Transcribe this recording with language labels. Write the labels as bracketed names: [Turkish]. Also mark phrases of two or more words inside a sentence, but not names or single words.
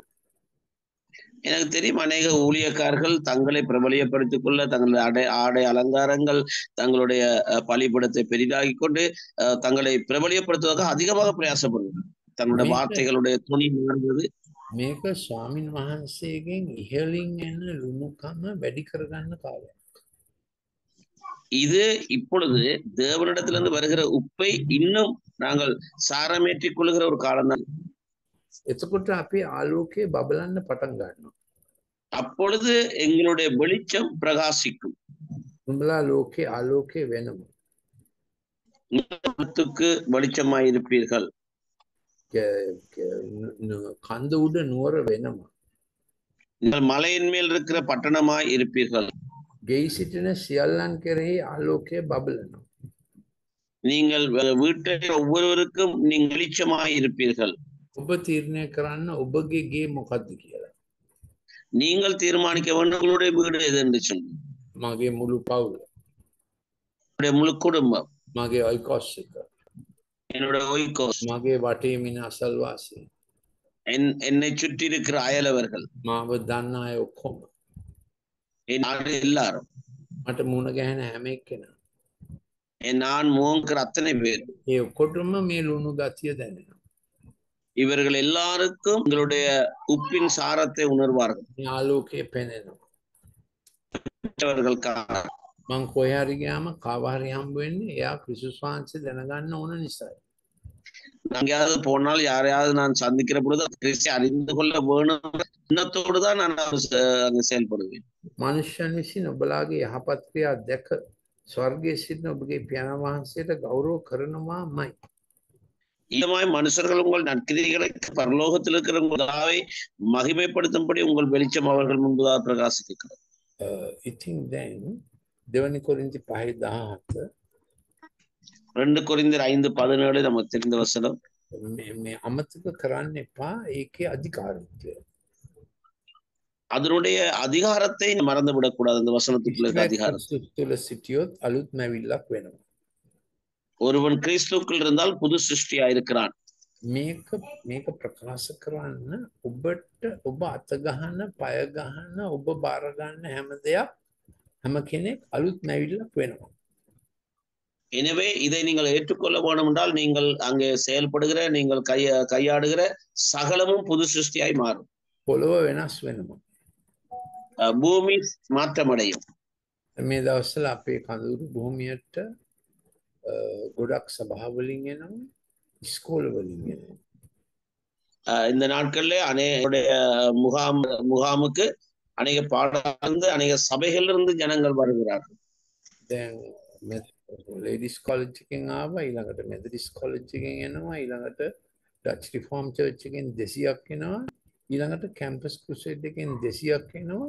[Tamil] எனக்கு தெரியும் அநேக ஊழியக்காரர்கள் தங்களை பிரபலியப்படுத்திக் கொள்ள தங்களுடைய ஆடை அலங்காரங்கள் தங்களுடைய பலிபடத்தை பெரிதாகி கொண்டு தங்களை பிரபலியப்படுத்துவதற்கு அதிகமாக பிரயாசப்படுகிறார். தங்களுடைய வார்த்தைகளுடைய துணி மாறுவது. [Sinhala] මේක ස්වාමින් වහන්සේගෙන් ඉහළින් එන ලුණුකම වැඩි කරගන්න කාලයක්. [Tamil] இது இப்பொழுது தேவனிடத்திலிருந்து வருகிற உப்பை இன்னும் நாங்கள் சாரமேற்றிக் கொள்ளுகிற ஒரு காலம் தான். [Sinhala] එතකොට අපේ ආලෝකයේ බබලන්න පටන් ගන්නවා. [Tamil] அப்பொழுது எங்களுடைய வெளிச்சம் பிரகாசிக்கும். [Sinhala] උඹලා ලෝකේ ආලෝකයේ වෙනවා. [Tamil] உலகத்துக்கு வெளிச்சமாய் இருப்பீர்கள். [Sinhala] කන්ද උඩ නුවර වෙනවා. [Tamil] நீங்கள் மலையின் மேல் இருக்கிற பட்டணமாய் இருப்பீர்கள். [Sinhala] ගෙයි සිටින සියල්ලන් කෙරෙහි ආලෝකයේ බබලනවා. [Tamil] நீங்கள் வீட்டில் ஒவ்வொருவருக்கும் நீங்கள் வெளிச்சமாய் இருப்பீர்கள். [Sinhala] ඔබ තීරණය කරන්න ඔබගේ ගේ මොකක්ද කියලා. [Tamil] நீங்கள் தீர்மானிக்க வேண்டும் உங்களுடைய வீடு எது என்று சொல்லி. [Sinhala] මගේ මුළු පවුල. [Tamil] என்னுடைய முழு குடும்பம். [Sinhala] මගේ ඔයිකොස් එක. [Tamil] என்னுடைய ஒய்கோஸ். [Sinhala] මගේ වටේ මින අසල්වාසී. [Tamil] என்னை சுற்றி இருக்கிற அயலவர்கள். [Sinhala] මාව දන්න අය ඔක්කොම. [Tamil] எல்லாரும். [Sinhala] මට මුණ ගැහෙන හැම එක්කෙනා. [Tamil] நான் முகங்கிற அத்தனை பேர். [Sinhala] ඒ ඔක්කොටම මේ ලුණු ගතිය දැනෙනවා. [Tamil] இவர்கள் எல்லாருக்கும் எங்களுடைய உப்பின் சாரத்தை உணர்வார்கள். [Sinhala] ආලෝකයේ පෙනෙනවා. මං කොහේ හරි ගියාම කාව හරි හම්බ වෙන්නේ එයා ක්‍රිස්තුස් වහන්සේ දැනගන්න ඕන නිසායි. [Tamil] எங்கேயாவது போனால் யாரையாவது நான் சந்திக்கிற பொழுது கிறிஸ்தை அறிந்து கொள்ள வேணும் எண்ணத்தோடு தான் நான் அங்கு செயல்படுவேன். [Sinhala] මනුෂ්‍යයන් විසින් ඔබලාගේ යහපත් ක්‍රියා දැක ස්වර්ගයේ සිටින ඔබගේ පියාණන් වහන්සේට ගෞරව කරනවාමයි. [Tamil] இதமாய் மனுஷர்கள் உங்கள் நற்கிரிகளை பரலோகத்தில் இருக்கிற உங்களாவை மகிமைப்படுத்தும்படி உங்கள் வெளிச்சம் அவர்கள் முன்பதாக பிரகாசிக்கிறது. [Sinhala] ඉතින් දැන් දෙවනි කොරින්ති 5:17 [Tamil] 2 கொரிந்தியர் 5:17 நமக்கு தெரிந்த வசனம். [Sinhala] මේ අමතක කරන්න එපා ඒකේ අධිකාරීත්වය. [Tamil] அதனுடைய அதிகாரத்தை மறந்து விடக்கூடாது. அந்த வசனத்துக்குள்ள அதிகாரம். [Sinhala] තුල සිටියොත් අලුත් මැවිල්ලක් වෙනවා. [Tamil] ஒருவன் கிறிஸ்துவுக்குள் இருந்தால் புது சிருஷ்டியா இருக்கிறான். [Sinhala] මේක ප්‍රකාශ කරන්න ඔබට ඔබ අත ගහන පය ගහන ඔබ බාර ගන්න හැම දෙයක් හැම කෙනෙක් අලුත් මැවිල්ලක් වෙනවා. [Tamil] எனவே இதை நீங்கள் ஏற்றுக்கொள்ள வேண்டும் என்றால் நீங்கள் அங்கே செயல்படுகிற நீங்கள் கையாடுகிற சகலமும் புது சிருஷ்டியாய் மாறும். [Sinhala] පොළොව වෙනස් වෙනවා. [Tamil] பூமி மாற்றமடையும். [Sinhala] මේ දවස්වල අපේ කඳුරු භූමියට ගොඩක් සභාවලින් එනවා, ඉස්කෝලවලින් එනවා. [Tamil] இந்த நாட்கள்ல அநேக முகாமுக்கு அநேக பாடலிருந்து அநேக சபைகளிலிருந்து ஜனங்கள் வருகிறார்கள். [Sinhala] දැන් ලේඩිස් කොලෙජ් එකෙන් ආවා, ඊළඟට මෙතඩිස් කොලෙජ් එකෙන් එනවා, ඊළඟට ඩච් රිෆෝම් චර්ච් එකෙන් 200ක් එනවා, ඊළඟට කැම්පස් ක්‍රුසේඩ් එකෙන් 200ක් එනවා.